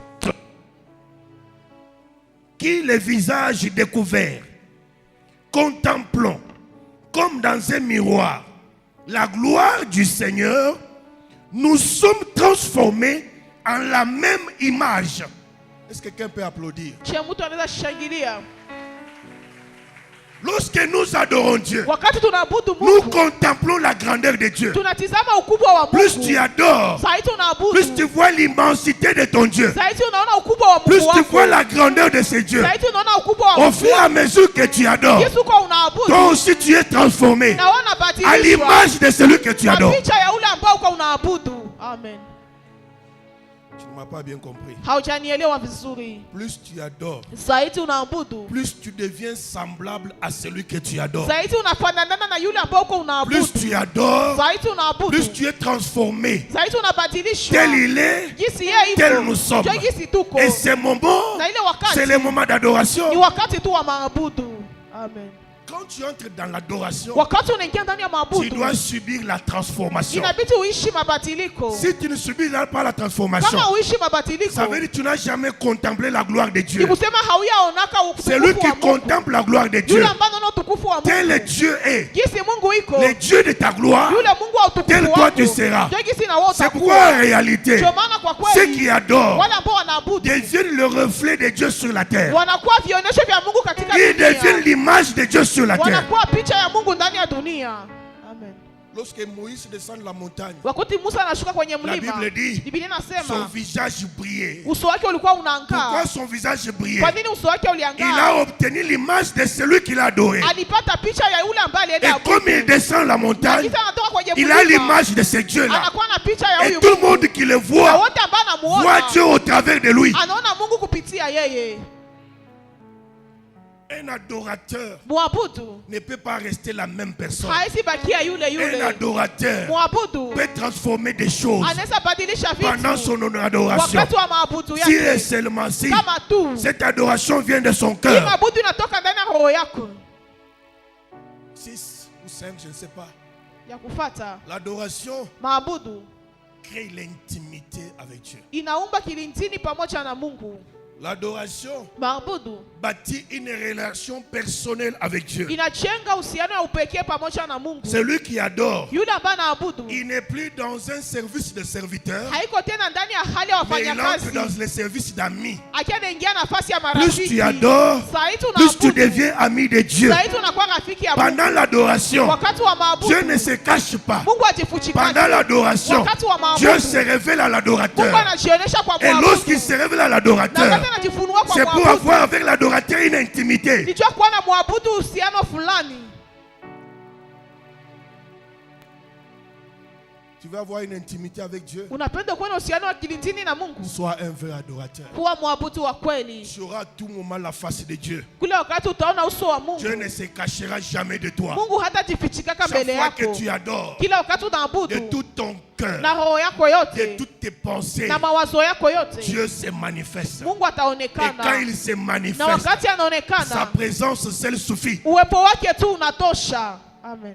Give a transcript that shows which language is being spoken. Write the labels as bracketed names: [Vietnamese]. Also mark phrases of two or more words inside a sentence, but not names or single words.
[French] qui les visages découverts, contemplons comme dans un miroir la gloire du Seigneur, nous sommes transformés en la même image. Est-ce que quelqu'un peut applaudir? [Swahili] je mtu anaweza shangilia [French] Lorsque nous adorons Dieu, [Swahili] wakati tunaabudu [French] nous [Swahili] Mungu, [French] contemplons la grandeur de Dieu. [Swahili] tunatizama ukubwa wa [French] Plus [Swahili] Mungu. [French] tu adores, [Swahili] Saiti unaabudu, [French] plus tu vois l'immensité de ton Dieu, [Swahili] saiti unaona ukubwa wa [French] plus [Swahili] Mungu [French] tu [Swahili] wako, [French] vois la grandeur de ce Dieu. [Swahili] saiti unaona ukubwa wa [French] Au [Swahili] Mungu [French] fur et à mesure que tu adores, [Swahili] Yesu kwa unaabudu, [French] toi aussi tu es transformé [Swahili] na wana [French] à [Swahili] badilishwa [French] l'image de celui que tu [Swahili] kwa [French] adores. [Swahili] picha ya ule ambao kwa unaabudu. [French] Amen. Tu ne m'as pas bien compris. [Swahili] Haujanielewa vizuri. [French] Plus tu adores, [Swahili] Saiti unaabudu, [French] plus tu deviens semblable à celui que tu adores. [Swahili] saiti unafanana na yule ambao kwa unaabudu. [French] Plus tu adores, [Swahili] Saiti unaabudu, [French] plus tu es transformé. [Swahili] saiti unabadilishwa [French] Tel il est, [Swahili] jinsi yeye [French] tel [Swahili] iko, [French] nous sommes. [Swahili] ndio jinsi tuko. [French] Et ce moment, [Swahili] Na ile wakati [French] c'est le moment [Swahili] ni [French] d'adoration. [Swahili] wakati tu wa maabudu. [French] Amen. Quand tu entres dans l'adoration, [Swahili] Wakati unaingia ndani ya [French] tu [Swahili] maabudu, [French] dois subir la transformation. [Swahili] inabidi uishi mabadiliko. [French] Si tu ne subis pas la transformation, [Swahili] Kama uishi mabadiliko, [French] ça veut dire que tu n'as jamais contemplé la gloire de [Swahili] ni [French] Dieu. [Swahili] kusema hauyaonaka [French] Celui [Swahili] utukufu [French] qui [Swahili] wa Mungu. [French] contemple la gloire de Dieu, [Swahili] Yule ambaye anaona utukufu wa [French] tel [Swahili] Mungu, [French] Dieu est, [Swahili] jinsi Mungu iko, [French] le Dieu de ta gloire, [Swahili] yule Mungu wa utukufu [French] tel [Swahili] wako, [French] toi tu seras. [Swahili] ndio jinsi na wewe [French] C'est [Swahili] utakuwa. [French] pourquoi en réalité, [Swahili] Ndio maana kwa [French] ceux [Swahili] kweli [French] qui adorent [Swahili] wale ambao wanaabudu [French] deviennent le reflet de Dieu sur la terre. [Swahili] wanakuwa vionyesho vya Mungu katika [French] Ils deviennent [Swahili] dunia, [French] l'image de Dieu sur la terre. [Swahili] wanakuwa picha ya Mungu ndani ya dunia. [French] Amen. Lorsque Moïse descend de la montagne, [Swahili] Wakati Musa anashuka kwenye [French] la [Swahili] mlima, [French] Bible dit, [Swahili] Biblia [French] son [Swahili] inasema [French] visage brillait. [Swahili] uso wake ulikuwa [French] Pourquoi [Swahili] unaangaa. [French] son visage brillait? [Swahili] Kwa nini uso wake [French] Il [Swahili] uliangaa? [French] a obtenu l'image de celui qu'il a adoré. [Swahili] Alipata picha ya yule ambaye [French] Et [Swahili] alienda [French] comme il descend la montagne, [Swahili] Akita anatoka kwenye [French] il a [Swahili] mlima, [French] l'image de ce Dieu-là. [Swahili] anakuwa na picha ya [French] Et [Swahili] huyu [French] tout le [Swahili] Mungu. [French] monde qui le [Swahili] Na [French] voit, [Swahili] wote ambao [French] voit [Swahili] anamuona [French] Dieu au travers de lui. [Swahili] anaona Mungu kupitia yeye. [French] Un adorateur [Swahili] Muabudu [French] ne peut pas rester la même personne. [Swahili] haisi bakia yule [French] Un [Swahili] yule. [French] adorateur [Swahili] Muabudu [French] peut transformer des choses [Swahili] anaweza badilisha [French] pendant [Swahili] vitu [French] son adoration. [Swahili] wakati wa maabudu [French] Si et [Swahili] yake, [French] seulement si [Swahili] kama tu [French] cette adoration vient de son [Swahili] hii [French] cœur. [Swahili] maabudu inatoka ndani ya roho yako [French] 6 ou 5, je ne sais pas. [Swahili] ya kufata. [French] L'adoration [Swahili] Maabudu [French] crée l'intimité avec Dieu. [Swahili] inaumba kilintini pamoja na Mungu. [French] L'adoration [Swahili] Maabudu [French] bâtit une relation personnelle avec Dieu. [Swahili] inajenga uhusiano wa upekee pamoja na Mungu. [French] Celui qui adore, [Swahili] Yule ambaye anaabudu [French] il n'est plus dans un service de serviteur, [Swahili] haiko tena ndani ya hali ya [French] mais il entre [Swahili] wafanyakazi, [French] dans le service d'amis. [Swahili] akiwa anaingia nafasi ya [French] Plus [Swahili] marafiki. [French] tu adores, [Swahili] Sahi [French] plus tu [Swahili] tunaabudu, [French] deviens ami de Dieu. [Swahili] sahi tunakuwa rafiki ya Mungu. [French] Pendant l'adoration, [Swahili] Wakati wa maabudu [French] Dieu ne se cache pas. [Swahili] Mungu ajifuchikaki. [French] Pendant l'adoration, [Swahili] Wakati wa [French] Dieu [Swahili] maabudu [French] se révèle à [Swahili] Mungu [French] l'adorateur. [Swahili] anajionyesha kwa [French] Et [Swahili] mwabudu. [French] lorsqu'il se révèle à [Swahili] Na [French] l'adorateur, [Swahili] wakati anajifunua kwa [French] c'est pour [Swahili] mwabudu, [French] avoir avec l'adorateur une intimité. [Swahili] nijua kuwa na mwabudu uhusiano fulani. [French] Tu veux avoir une intimité avec Dieu? [Swahili] Unapenda kuwa na uhusiano wa kilindini na Mungu? [French] Sois un vrai adorateur. [Swahili] Kuwa mwabudu wa kweli. [French] Tu auras à tout moment la face de Dieu. [Swahili] Kila wakati utaona uso wa Mungu. [French] Dieu ne se cachera jamais de toi. [Swahili] Mungu hatajifichika mbele [French] Chaque fois [Swahili] yako. [French] que tu adores, [Swahili] Kila wakati unaabudu [French] de tout ton cœur, [Swahili] na roho yako [French] de [Swahili] yote [French] toutes tes pensées, [Swahili] na mawazo yako yote, [French] Dieu se manifeste. [Swahili] Mungu [French] Et [Swahili] ataonekana. [French] quand il se [Swahili] Na [French] manifeste, [Swahili] wakati [French] sa [Swahili] anaonekana, [French] présence seule suffit. [Swahili] uwepo wake tu unatosha. [French] Amen.